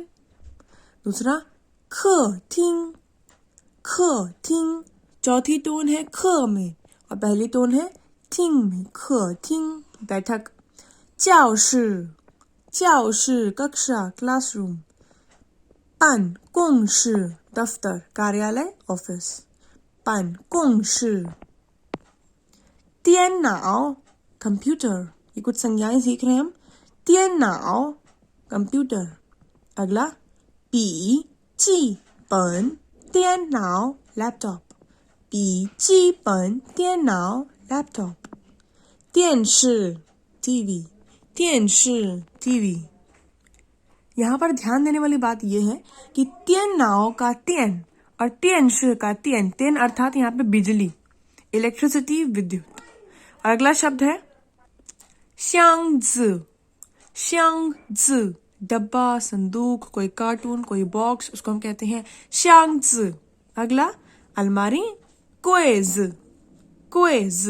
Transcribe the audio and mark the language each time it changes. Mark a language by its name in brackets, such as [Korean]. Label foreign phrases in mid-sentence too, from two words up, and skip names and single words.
[Hindi] दूसरा खटिंग चौथी टोन है ख में और पहली टोन है थिंग में खटिंग बैठक। 教室 कक्षा क्लासरूम। 办公室 दफ्तर कार्यालय ऑफिस। [Chinese] 办公室 电脑 कंप्यूटर। [Hindi] ये कुछ संज्ञाएं सीख रहे हैं हम। 电脑 कंप्यूटर। अगला 笔记本电脑 लैपटॉप। 笔记本电脑 लैपटॉप। 电视 टीवी। यहाँ पर ध्यान देने वाली बात यह है कि 电脑 का 电 और 电视 का 电 अर्थात यहाँ पे बिजली, इलेक्ट्रिसिटी, विद्युत। और अगला शब्द है 箱子 डब्बा, संदूक, कोई कार्टून, कोई बॉक्स, उसको हम कहते हैं 箱子। अगला अलमारी क्वेज।